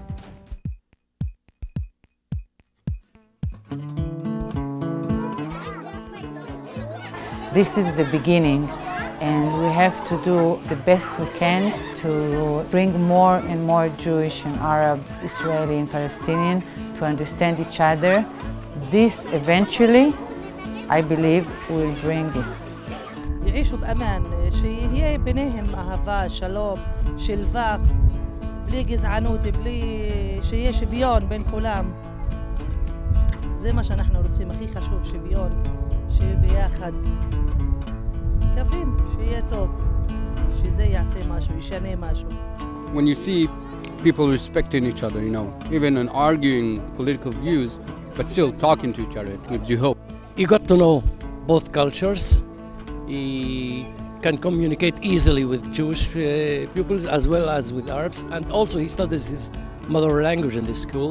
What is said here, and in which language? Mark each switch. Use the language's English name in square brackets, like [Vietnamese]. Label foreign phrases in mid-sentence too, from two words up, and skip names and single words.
[English] This is the beginning, and we have to do the best we can to bring more and more Jewish and Arab, Israeli and Palestinian to understand each other. This eventually, I believe, will bring this. [Arabic] يعيشوا بأمان، هي بينهم أهבה, [Hebrew] שלום, שלווה, בלי גזענות, בלי שיהיה שוויון בין כולם. זה מה שאנחנו רוצים, הכי חשוב, שוויון, שיהיה ביחד. מקווים שיהיה טוב, שזה יעשה משהו, ישנה משהו. [English] When you see people respecting each other, you know, even in arguing political views, but still talking to each other, it gives you hope. You got to know both cultures. He can communicate easily with Jewish pupils as well as with Arabs, and also he studies his mother language in the school.